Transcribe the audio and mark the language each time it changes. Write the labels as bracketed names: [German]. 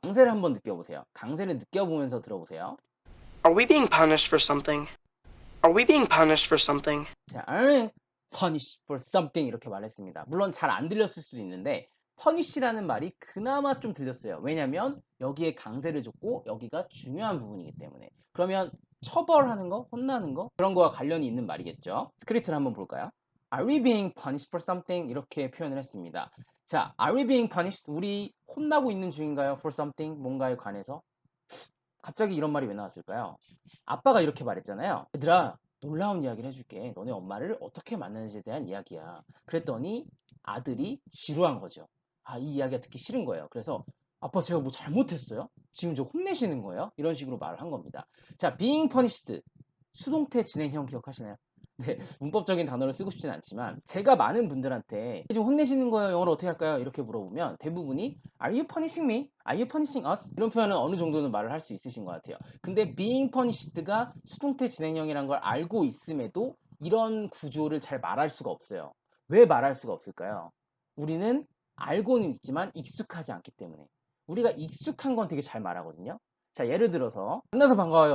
[Korean] 강세를 한번 느껴보세요. 강세를 느껴보면서 들어보세요. [English] Are we being punished for something? Are we being punished for something? [Korean] 자, [English] are punished for something [Korean] 이렇게 말했습니다. 물론 잘 안 들렸을 수도 있는데 punish라는 말이 그나마 좀 들렸어요. 왜냐면 여기에 강세를 줬고 여기가 중요한 부분이기 때문에. 그러면 처벌하는 거, 혼나는 거 그런 거와 관련이 있는 말이겠죠. 스크립트를 한번 볼까요? [English] Are we being punished for something? [Korean] 이렇게 표현을 했습니다. [English] 자, are we being punished? [Korean] 우리 혼나고 있는 중인가요? [English] For something? [Korean] 뭔가에 관해서? 갑자기 이런 말이 왜 나왔을까요? 아빠가 이렇게 말했잖아요. 얘들아, 놀라운 이야기를 해줄게. 너네 엄마를 어떻게 만나는지에 대한 이야기야. 그랬더니 아들이 지루한 거죠. 아, 이 이야기가 듣기 싫은 거예요. 그래서 아빠 제가 뭐 잘못했어요? 지금 저 혼내시는 거예요? 이런 식으로 말을 한 겁니다. [English] 자, being punished. [Korean] 수동태 진행형 기억하시나요? 네, 문법적인 단어를 쓰고 싶진 않지만 제가 많은 분들한테 지금 혼내시는 거예요? 영어로 어떻게 할까요? 이렇게 물어보면 대부분이 [English] Are you punishing me? Are you punishing us? [Korean] 이런 표현은 어느 정도는 말을 할 수 있으신 것 같아요. 근데 [English] being punished [Korean] 가 수동태 진행형이란 걸 알고 있음에도 이런 구조를 잘 말할 수가 없어요. 왜 말할 수가 없을까요? 우리는 알고는 있지만 익숙하지 않기 때문에. 우리가 익숙한 건 되게 잘 말하거든요. 자, 예를 들어서 만나서 반가워요.